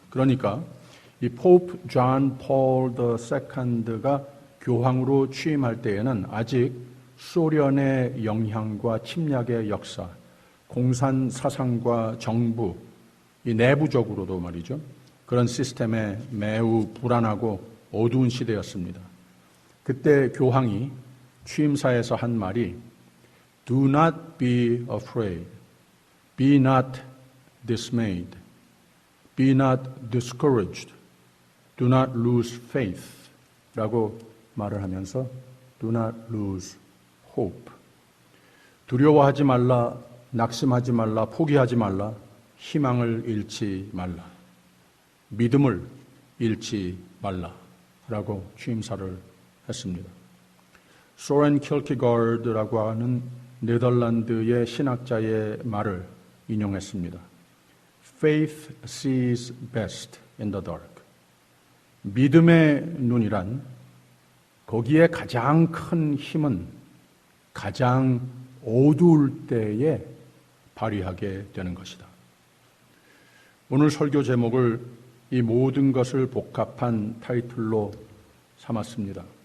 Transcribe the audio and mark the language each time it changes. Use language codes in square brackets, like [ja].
[ko] 그러니까 이 포프 존 폴 II가 교황으로 취임할 때에는 아직 소련의 영향과 침략의 역사, 공산 사상과 정부, 이 내부적으로도 말이죠. 그런 시스템에 매우 불안하고 어두운 시대였습니다. [en] 그때 교황이 취임사에서 한 말이 Do not be afraid, be not dismayed, be not discouraged, do not lose faith 라고 말을 하면서 Do not lose hope. [ko] 두려워하지 말라, 낙심하지 말라, 포기하지 말라, 희망을 잃지 말라, 믿음을 잃지 말라 라고 취임사를 했습니다. 소렌 킬케가르드라고 하는 네덜란드의 신학자의 말을 인용했습니다. [en] Faith sees best in the dark. [ko] 믿음의 눈이란 거기에 가장 큰 힘은 가장 어두울 때에 발휘하게 되는 것이다. 오늘 설교 제목을 이 모든 것을 복합한 타이틀로 삼았습니다.